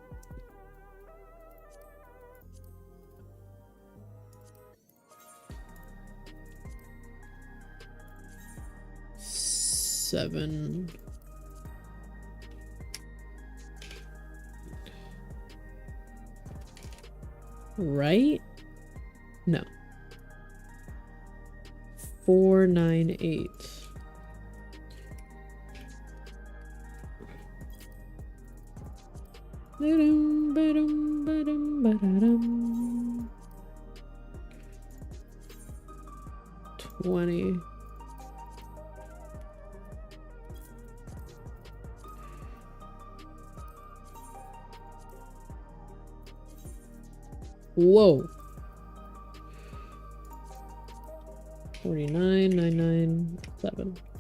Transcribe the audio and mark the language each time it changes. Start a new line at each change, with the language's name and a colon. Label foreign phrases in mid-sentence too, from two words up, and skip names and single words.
English: $7. Right? No. 498. Ba-dum, ba-dum, ba-dum, ba-da-dum. 20. Whoa. 49,997.